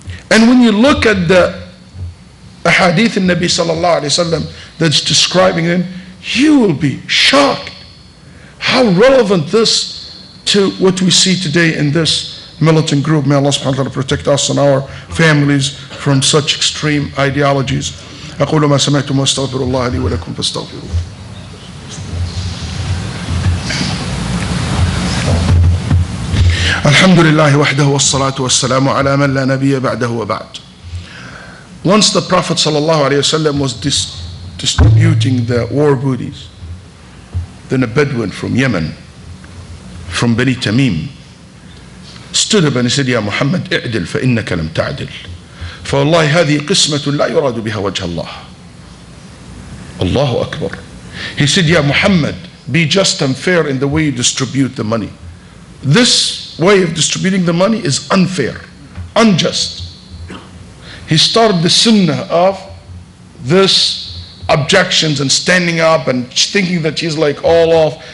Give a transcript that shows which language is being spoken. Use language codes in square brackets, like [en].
[en] And when you look at the hadith in Nabi sallallahu alayhi wasallam that's describing them, you will be shocked how relevant this to what we see today in this militant group. May Allah subhanahu wa ta'ala protect us and our families from such extreme ideologies. [ar] أقول ما سمعتم واستغفر الله لي ولكم فاستغفروه. الحمد لله وحده والصلاة والسلام على من لا نبي بعده وبعد. [en] Once the Prophet ﷺ was distributing the war booties, then a Bedouin from Yemen, from Bani Tamim, stood up and he said, [ar] يا محمد اعدل فإنك لم تعدل. فوالله هذه قسمة لا يراد بها وجه الله. Allahu Akbar. [en] He said, Ya Muhammad, be just and fair in the way you distribute the money. This way of distributing the money is unfair, unjust. He started the sunnah of this objections and standing up and thinking that he's like all off.